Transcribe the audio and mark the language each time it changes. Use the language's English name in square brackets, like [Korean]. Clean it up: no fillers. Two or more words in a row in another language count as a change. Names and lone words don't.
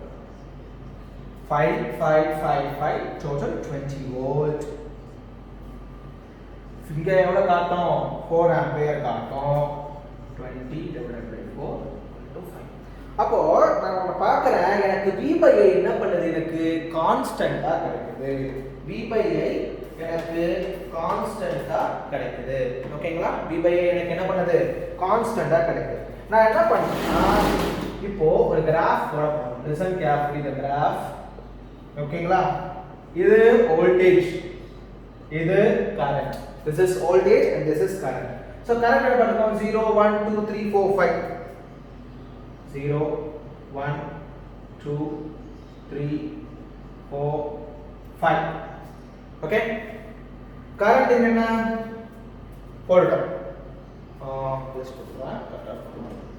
[English] 5 total 20 volt. [Tamil] இங்க எவ்வளவு காட்டும், 4 ஆம்பியர் காட்டும். [English] 20 divided by 4 into 5. [Tamil] அப்போ நான் பார்க்கறேன், எனக்கு [English] V by I [Tamil] என்ன பண்ணுது, எனக்கு கான்ஸ்டன்ட்டா கிடைக்குது. [English] V by I [Tamil] எனக்கு கான்ஸ்டன்ட்டா கிடைக்குது, ஓகேங்களா. [English] V by I [Tamil] எனக்கு என்ன பண்ணுது, கான்ஸ்டன்ட்டா கிடைக்குது. நான் என்ன பண்றேன்னா இப்போ ஒரு கிராஃப் போட போறோம். [English] listen carefully the graph, [Tamil] ஓகேங்களா. இது வோல்டேஜ், இது கரண்ட், [English] this is voltage and this is current. so current [Tamil] என்ன பண்ணுவோம் 0 1 2 3 4 5 0 1 2 3 4 5 [English] okay current [Tamil] என்னன்னா போடுறோம் just போடுறேன் கரெக்ட்டா போடுறேன்